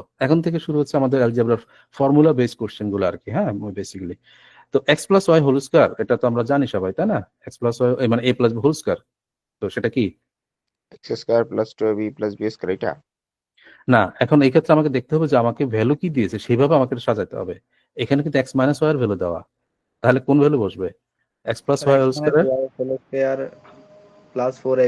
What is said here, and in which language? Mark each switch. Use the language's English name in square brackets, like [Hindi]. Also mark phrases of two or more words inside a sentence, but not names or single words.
[Bangla] এখন থেকে শুরু হচ্ছে আমাদের অ্যালজেব্রার [English] formula base question [Bangla] গুলো আর কি। হ্যাঁ, বেসিক্যালি তো [English] x plus y whole square [Bangla] এটা তো আমরা জানি সবাই, তাই না? [English] x plus y [Bangla] মানে [English] a plus b whole square. [Bangla] তো সেটা কি? [English] x square plus 2b plus b square এটা। [Bangla] না, এখন এই ক্ষেত্রে আমাকে দেখতে হবে যে আমাকে ভ্যালু কি দিয়েছে সেভাবে আমাকে এটা সাজাতে হবে। এখানে কিন্তু [English] x minus y [Bangla] এর ভ্যালু দেওয়া, তাহলে কোন ভ্যালু বসবে? [English] x plus স্যার y x হোল minus স্কয়ার। y whole square plus 4ab।